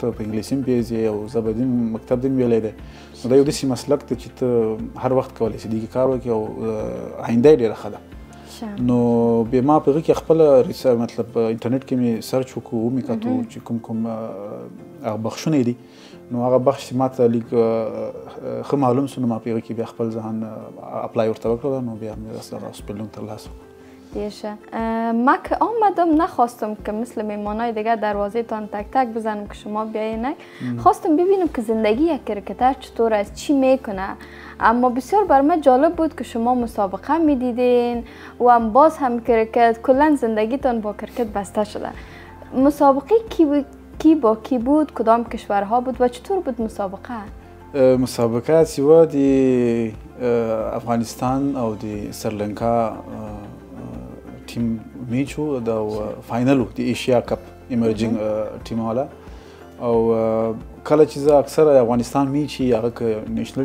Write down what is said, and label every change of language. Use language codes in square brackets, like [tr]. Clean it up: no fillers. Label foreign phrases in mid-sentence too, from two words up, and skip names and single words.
[ps] په انګلیسي هم پوهېږې او زه به دې مکتب دې هم ویلی دی نو دا یو داسې مسلک دی چې ته هر وخت کولی شې دې کې کار وکړې او آینده یې ډېره ښه ده نو بیا ما په هغه کې خپله مطلب انټرنیټ کې مې سرچ وکړو ومې کتو چې کوم هغه بخشونه دي نو هغه بخش چې ما ته لږ ښه معلوم شو نو ما په هغه کې بیا خپل ځان اپلای ورته وکړله نو بیا مې اسپیلدونگ ترلاسه [fa] دیشه ما که آمدم نخواستم که مثل میمانای دیگه دروازه تان تک تک بزنم که شما بیاین خواستم ببینم که زندگی یک کرکتر چطور است چی میکنه اما بسیار بر من جالب بود که شما مسابقه میدیدین و هم باز هم کرکت کلا زندگیتان با کرکت بسته شده مسابقه کی با کی بود کدام کشورها بود و چطور بود مسابقه [ps] مسابقه سوا دی افغانستان او دی سریلانکا ټیم میچ و د فاینل د ایشیا کپ ایمرجینګ ټیم والا او کله چې زه اکثره افغانستان میچ هغه که نیشنل